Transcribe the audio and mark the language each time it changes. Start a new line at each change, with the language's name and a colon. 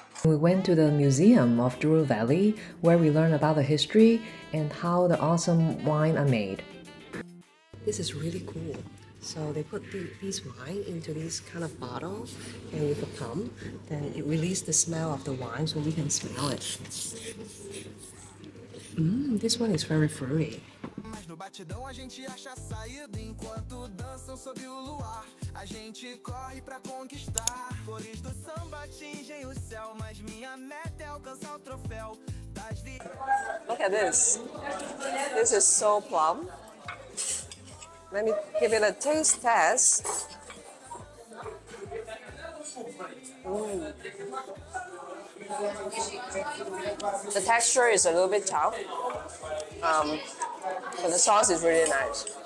English: We went to the Museum of Douro Valley, where we learned about the history and how the awesome wine are made. This is really cool. So they put these wine into this kind of bottle, and with a pump, then it releases the smell of the wine so we can smell it. This one is very fruity.
Portuguese: No batidão a gente acha saída enquanto dançam sob o luar. A gente corre pra conquistar. Cores do samba atingem o céu, mas minha meta é alcançar o troféu das vidas.
English: Look at this. This is so plum. Let me give it a taste test. The texture is a little bit tough, but the sauce is really nice.